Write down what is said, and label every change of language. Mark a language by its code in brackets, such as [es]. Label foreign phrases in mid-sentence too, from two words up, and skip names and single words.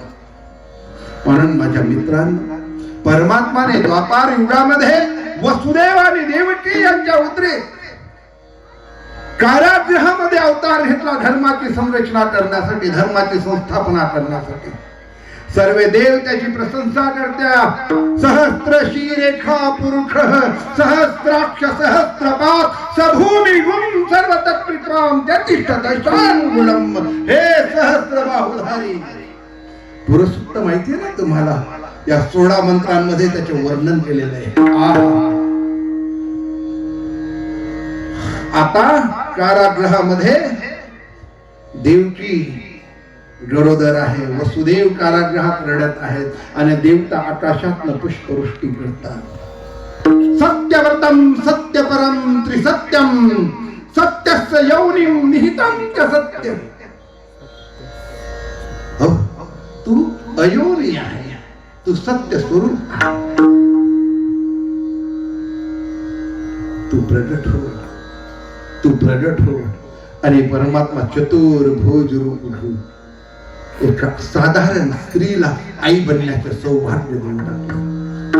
[mr] म्हणून माझ्या मित्रांनो, परमात्माने द्वापार युगामध्ये वसुदेव आणि देवकी यांच्या उदरी कारागृहामध्ये अवतार घेतला, धर्माची संरक्षणा करण्यासाठी, धर्माची संस्थापना करण्यासाठी. सर्व देव त्याची प्रशंसा करत्या. [sa] सहस्त्र शीरेखा पुरुष सहस्राक्ष सहस्त्रपात सभूमी गुण सर्व तत्त्विकाम त्यतिष्ठ दशांगुलम. [mr] हे सहस्त्र बाहुधारी. पुरुषोत्तम माहिती आहे ना तुम्हाला? या 16 मंत्रांमध्ये त्याचे वर्णन केलेलं आहे. आता कारागृहामध्ये देवकी गरोदर आहे, वसुदेव कारागृहात रडत आहेत आणि देवता आकाशातनं पुष्पवृष्टी करतात. [sa] सत्यव्रतम सत्यपरम त्रिसत्यम सत्यस्य यौनिम निहितम च सत्यम. [mr] तू अयोनी आहे, तू सत्य स्वरूप आहे. तू प्रगट हो, तू प्रगट हो. आणि परमात्मा चतुर्भुज रूप घेऊन एका साधारण स्त्रीला आई बनण्याचं सौभाग्य देऊन टाकलं.